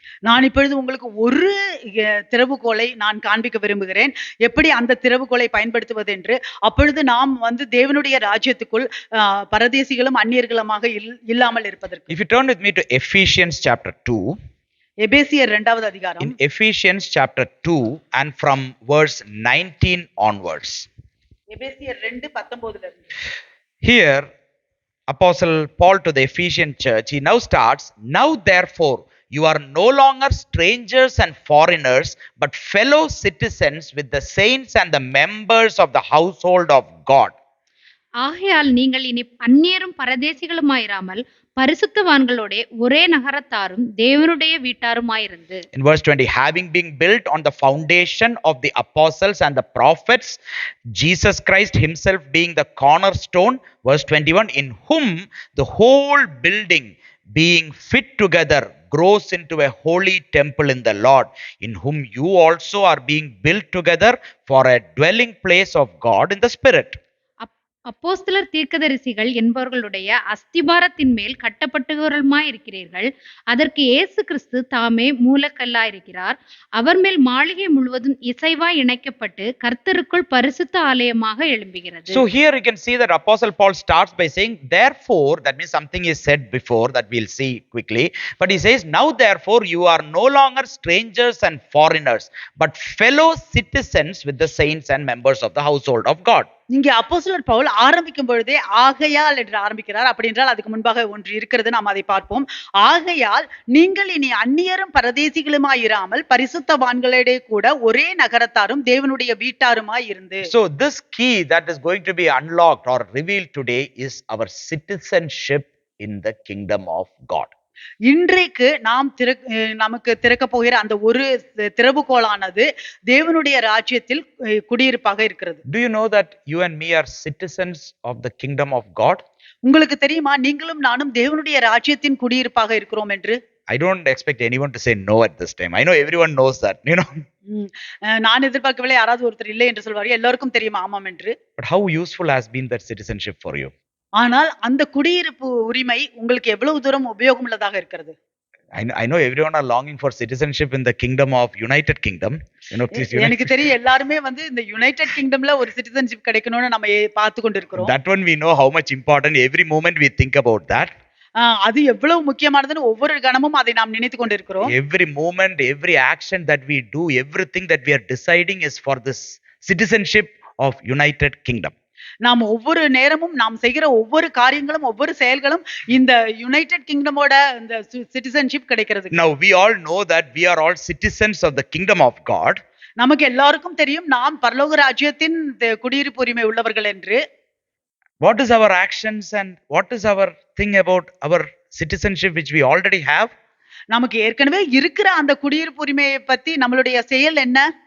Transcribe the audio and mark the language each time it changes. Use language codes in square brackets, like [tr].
[ta] நான் இப்பொழுது உங்களுக்கு ஒரு திறவுகோலை நான் காண்பிக்க விரும்புகிறேன். எப்படி அந்த திறவுகோலை பயன்படுத்துவது என்று. அப்பொழுது நாம் தேவனுடைய ராஜ்யத்துக்குள் பரதேசிகளும் அந்நியர்களுமாக இல்லாமல் இருப்பதற்கு. [en] If you turn with me to Ephesians chapter 2. [ta] எபேசியர் 2வது அதிகாரம். [en] In Ephesians chapter 2 and from verse 19 onwards. [ta] எபேசியர் 2:19 [en] Here, Apostle Paul to the Ephesian church, he now starts, now therefore, you are no longer strangers and foreigners, but fellow citizens with the saints and the members of the household of God. [ta] ஆகையால் நீங்கள் இனி அந்நியரும் பரதேசிகளுமாயிராமல் பரிசுத்தவான்களோட ஒரே நகரத்தாரும் தேவனுடைய வீட்டாருமாயிருந்து. [en] In verse 20, having been built on the foundation of the apostles and the prophets, Jesus Christ himself being the cornerstone. Verse 21, in whom the whole building being fit together grows into a holy temple in the Lord, in whom you also are being built together for a dwelling place of God in the Spirit. [ta] அப்போஸ்தலர் தீர்க்கதரிசிகள் என்பவர்களுடைய அஸ்திபாரத்தின் மேல் கட்டப்பட்டவர்களுமாயிருக்கிறீர்கள். அதற்கு இயேசு கிறிஸ்து தாமே மூலக்கல்லாயிருக்கிறார். அவர் மேல் மாளிகை முழுவதும் இசைவாய் இணைக்கப்பட்டு கர்த்தருக்குள் பரிசுத்த ஆலயமாக எழும்புகிறது. [en] So here you can see that Apostle Paul starts by saying, therefore, that means something is said before that we'll see quickly, but he says, now therefore you are no longer strangers and foreigners, but fellow citizens with the saints and members of the household of God. [ta] இங்கே அப்போஸ்தலர் பவுல் ஆரம்பிக்கும் பொழுதே ஆகையால் என்று ஆரம்பிக்கிறார். அப்படி என்றால் அதுக்கு முன்பாக ஒன்று இருக்கிறது, நாம் அதை பார்ப்போம். ஆகையால் நீங்கள் இனி அந்நியரும் பரதேசிகளுமாயிராமல் பரிசுத்தவான்களிடையே கூட ஒரே நகரத்தாரும் தேவனுடைய வீட்டாருமாய் இருந்து. [en] So this key that is going to be unlocked or revealed today is our citizenship in the kingdom of God. [ta] இன்றைக்கு நாம் நமக்கு திறக்க போகிற அந்த ஒரு திறவுகோலானது தேவனுடைய ராஜ்யத்தில் குடியிருப்பாக இருக்கிறது. [en] Do you know that you and me are citizens of the kingdom of God? [ta] உங்களுக்கு தெரியுமா நீங்களும் நானும் தேவனுடைய ராஜ்யத்தின் குடியிருப்பாக இருக்கிறோம் என்று? [en] I don't expect anyone to say no at this time. I know everyone knows that, you know. [ta] நான் எதிர்பார்க்கவில்லை யாராவது ஒருத்தர் இல்லை என்று சொல்வார்கள். எல்லாருக்கும் தெரியுமா ஆமாம் என்று. [en] But how useful has been that citizenship for you? [ta] ஆனால் அந்த குடியிருப்பு உரிமை உங்களுக்கு எவ்வளவு தூரம் உபயோகம் உள்ளதாக இருக்கிறது? [en] I know everyone are longing for citizenship in the kingdom of United Kingdom. You know, please. [ta] எனக்கு தெரியும் எல்லாருமே வந்து இந்த யுனைடெட் கிங்டம்ல ஒரு சிட்டிசன்ஷிப் கிடைக்கணும்னு நம்ம பார்த்து கொண்டிருக்கிறோம். [en] That one we know how much important. Every moment we think about that. [ta] அது எவ்வளவு முக்கியமானதுன்னு ஒவ்வொரு கணமும் அதை நாம் நினைத்து கொண்டிருக்கிறோம். [en] Every moment, every action that we do, everything that we are deciding is for this citizenship of United Kingdom. [ta] நாம் ஒவ்வொரு நேரமும் நாம் செய்கிற ஒவ்வொரு காரியங்களும் ஒவ்வொரு செயல்களும் இந்த யுனைடெட் கிங்டமோட இந்த சிட்டிசன்ஷிப் கிடைக்கிறது. [en] Now we all know that we are all citizens of the kingdom of God. [ta] நமக்கு எல்லாருக்கும் தெரியும் நாம் பரலோக ராஜ்யத்தின் குடியிருப்பு உரிமை உள்ளவர்கள் என்று. [en] What is our actions and what is our thing about our citizenship which we already have? [ta] நமக்கு ஏற்கனவே இருக்கிற அந்த குடியிருப்பு உரிமையை பத்தி நம்மளுடைய செயல் என்ன?